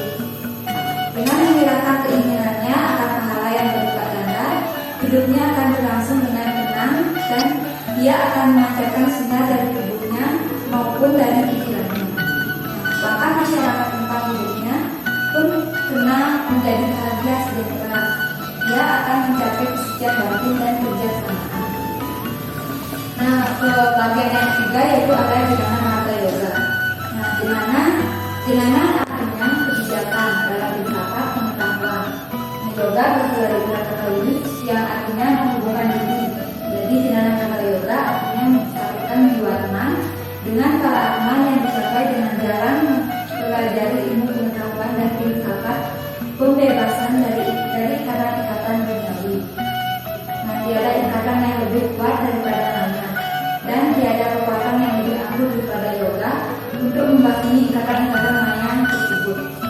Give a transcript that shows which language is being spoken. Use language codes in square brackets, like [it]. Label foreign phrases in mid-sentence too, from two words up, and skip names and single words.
[id] Dengan menyerahkan keinginannya akan pahala yang berlipat ganda, hidupnya akan berlangsung dengan tenang dan dia akan memancarkan sinar dari tubuhnya maupun dari pikirannya. Bahkan masyarakat tempat hidupnya pun kena menjadi bahagia sejahtera. Dia akan mencapai kesucian batin dan kebijaksanaan. Nah, ke bagian yang ketiga yaitu ada jnana hatha yoga. Nah, jnana artinya kebijakan dalam filsafat pengetahuan. Nah, yoga berasal dari kata Yunani yang artinya menghubungkan diri. Jadi jnana hatha yoga artinya mencapai jiwa tenang dengan para atman yang dicapai dengan jalan mempelajari ilmu pengetahuan dan filsafat pembebasan dari ikatan duniawi. Nah, tiada ikatan yang lebih kuat daripada nama, dan tiada kekuatan yang lebih ampuh daripada yoga untuk membasmi ikatan-ikatan maya tersebut.